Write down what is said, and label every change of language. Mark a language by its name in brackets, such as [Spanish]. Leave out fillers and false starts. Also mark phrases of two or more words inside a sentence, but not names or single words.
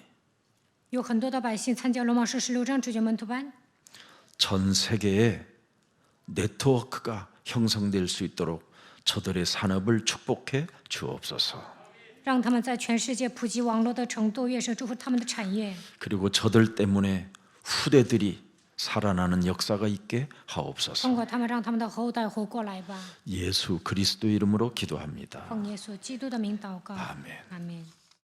[Chinese] 有很多的百姓参加罗马书16章主角门徒班， [Korean] 전 세계에 네트워크가 형성될 수 있도록 저들의 산업을 축복해 주옵소서. [Chinese] 让他们在全世界普及网络的程度，愿神祝福他们的产业。 [Korean] 그리고 저들 때문에 후대들이 살아나는 역사가 있게 [Chinese] 通 [Korean] 하옵소서. [Chinese] 过他们，让他们的后代活过来吧。 [Korean] 예수 그리스도 이름으로 기도합니다. [Chinese] 奉耶稣基督的名祷告， [Korean] 아멘. [Chinese] 阿门。